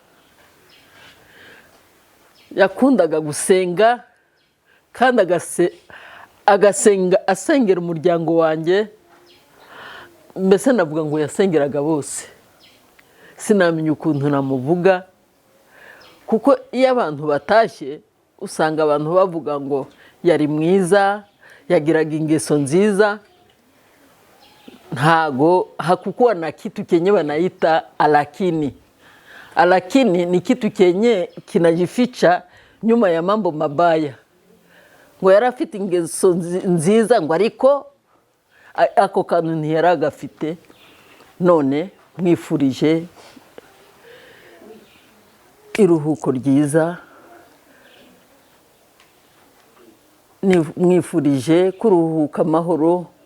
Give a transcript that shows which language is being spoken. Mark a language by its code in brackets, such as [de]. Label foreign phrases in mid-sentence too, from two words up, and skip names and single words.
[rw] Yakundaga gusenga kandi agasenga asengera umuryango wanjye, mbese navuga ngo yasengeraga bose. Sinamenya ukuntu namuvuga kuko iyo abantu batashye usanga abantu bavuga ngo yari mwiza, yagiraga ingeso nziza, ntago [sw] hakukuwa na kitu kenye wanaita alakini. Alakini ni kitu kenye kinajificha nyuma ya mambo mabaya. [rw] Ngo yari afite ingeso nziza, ngo ariko ako kantu ntiyari agafite. None mwifurije iruhuko ryiza, mwifurije kuruhuka amahoro.